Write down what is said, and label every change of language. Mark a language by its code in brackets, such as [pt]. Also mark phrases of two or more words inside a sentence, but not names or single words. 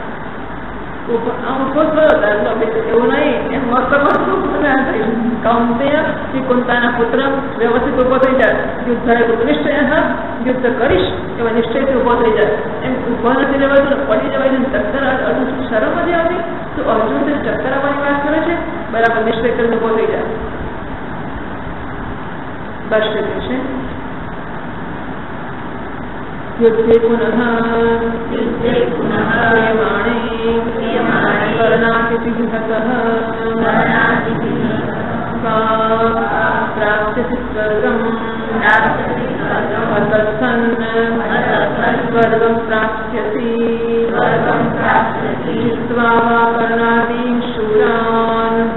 [gu] ઉભો થયો એવું નહીં એમ કૌંતેય કુંતાના પુત્ર વ્યવસ્થિત ઉભો થઈ જાય. યુદ્ધ નિશ્ચય યુદ્ધ કરીશ એવા નિશ્ચયથી ઉભો થઈ જાય. એમ ઉભો નથી લેવાતું, પડી જવાય છે. ચક્કર અર્જુન શરમ નથી આવતી તો અર્જુન ચક્કર આવવાની વાત કરે છે. બરાબર નિશ્ચય કરીને ઉભો થઈ જાય. બસ છે [sa] युद्धे पुनः क्रियमाणे कर्णातिथिहतः प्राप्स्यसि स्वर्गम् अतत्सन् स्वर्गं प्राप्स्यसि जित्वा वा कर्णादीन् शूरान्